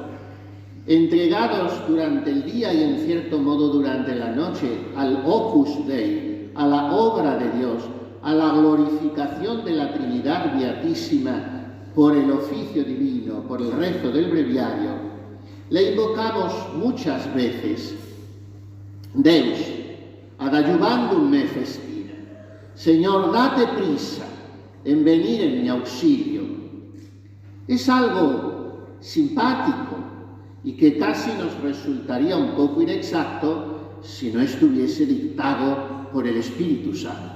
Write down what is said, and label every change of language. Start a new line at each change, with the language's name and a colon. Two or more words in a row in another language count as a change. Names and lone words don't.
Spanish: entregados durante el día y en cierto modo durante la noche al
Latin: Opus Dei,
Spanish: a la obra de Dios, a la glorificación de la Trinidad Beatísima por el oficio divino, por el rezo del breviario, le invocamos muchas veces:
Latin: Deus, ad adjuvandum me festina.
Spanish: Señor, date prisa en venir en mi auxilio. Es algo simpático y que casi nos resultaría un poco inexacto si no estuviese dictado por el Espíritu Santo.